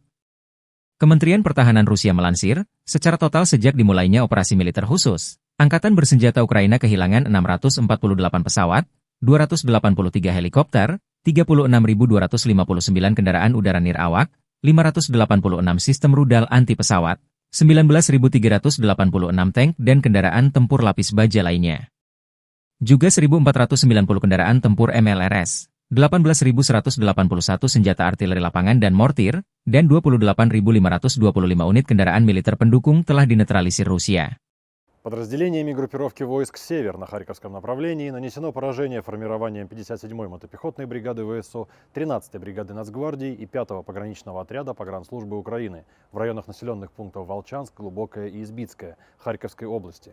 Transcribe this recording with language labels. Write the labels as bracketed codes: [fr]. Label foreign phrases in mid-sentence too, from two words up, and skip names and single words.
[id] Kementerian Pertahanan Rusia melansir, secara total sejak dimulainya operasi militer khusus, Angkatan Bersenjata Ukraina kehilangan 648 pesawat, 283 helikopter, 36.259 kendaraan udara nirawak, 586 sistem rudal anti-pesawat, 19.386 tank dan kendaraan tempur lapis baja lainnya. Juga 1.490 kendaraan tempur MLRS, 18.181 senjata artileri lapangan dan mortir, dan 28.525 unit kendaraan militer pendukung telah dinetralisir Rusia. [ru] Подразделениями группировки войск «Север» на Харьковском направлении нанесено поражение формированием 57-й мотопехотной бригады ВСУ, 13-й бригады Нацгвардии и 5-го пограничного отряда погранслужбы Украины в районах населенных пунктов Волчанск, Глубокое и Избицкое Харьковской области.